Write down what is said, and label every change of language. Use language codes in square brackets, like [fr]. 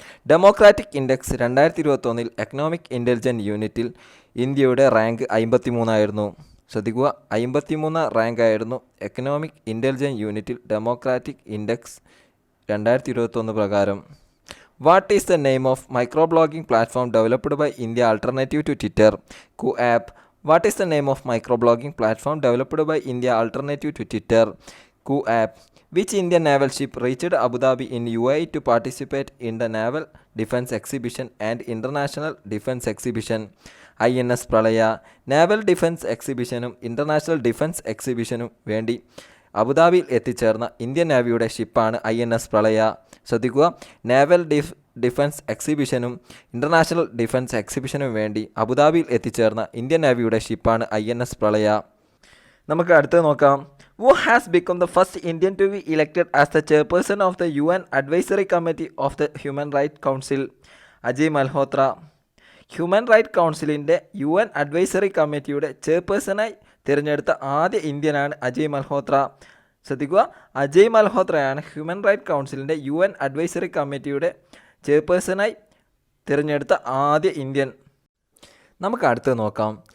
[ml] Democratic index 2021 economic intelligence യൂണിറ്റിൽ ഇന്ത്യയുടെ rank 53 ശ്രദ്ധിക്കുക, 53 റാങ്ക് ആയിരുന്നു എക്കണോമിക് ഇൻ്റലിജൻസ് യൂണിറ്റിൽ ഡെമോക്രാറ്റിക് ഇൻഡെക്സ് 2021 പ്രകാരം. [en] What is the name of micro blogging platform developed by India alternative to Twitter? App. What is the name of micro blogging platform developed by India alternative to Twitter? App. Which Indian naval ship reached Abu Dhabi in UAE to participate in the Naval Defense Exhibition and International Defense Exhibition? [ml] INS പ്രളയ. നാവൽ defence എക്സിബിഷനും international defence എക്സിബിഷനും വേണ്ടി അബുദാബിയിൽ എത്തിച്ചേർന്ന Indian നാവിയുടെ ഷിപ്പാണ് INS പ്രളയ. ശ്രദ്ധിക്കുക, നാവൽ defence എക്സിബിഷനും international defence എക്സിബിഷനും വേണ്ടി അബുദാബിയിൽ എത്തിച്ചേർന്ന Indian നാവിയുടെ ഷിപ്പാണ് INS പ്രളയ. നമുക്ക് അടുത്തത് നോക്കാം. [en] Who has become the first Indian to be elected as the chairperson of the UN Advisory Committee of the Human Rights Council? [ml] Ajay Malhotra. Human right കൗൺസിലിൻ്റെ UN അഡ്വൈസറി കമ്മിറ്റിയുടെ ചെയർപേഴ്സണായി തിരഞ്ഞെടുത്ത ആദ്യ ഇന്ത്യനാണ് അജയ് മൽഹോത്ര. ശ്രദ്ധിക്കുക, അജയ് മൽഹോത്രയാണ് ഹ്യൂമൻ റൈറ്റ് കൗൺസിലിൻ്റെ UN അഡ്വൈസറി കമ്മിറ്റിയുടെ ചെയർപേഴ്സണായി തിരഞ്ഞെടുത്ത ആദ്യ ഇന്ത്യൻ. നമുക്ക് അടുത്ത് നോക്കാം.